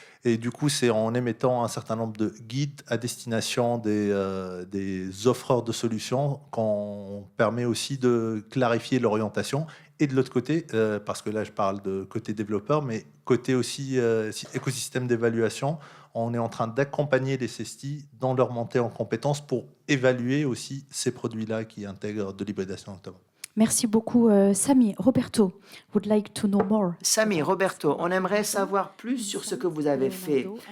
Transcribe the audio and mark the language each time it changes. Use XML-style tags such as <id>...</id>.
<fr>Et du coup, c'est en émettant un certain nombre de guides à destination des offreurs de solutions qu'on permet aussi de clarifier l'orientation. Et de l'autre côté, parce que là je parle de côté développeur, mais côté aussi écosystème d'évaluation, on est en train d'accompagner les CESTI dans leur montée en compétences pour évaluer aussi ces produits-là qui intègrent de l'hybridation notamment. Merci beaucoup, Sami.</fr> <en>Roberto, would like to know more.</en> <fr>Sami, Roberto, on aimerait savoir plus sur ce que vous avez fait.</fr>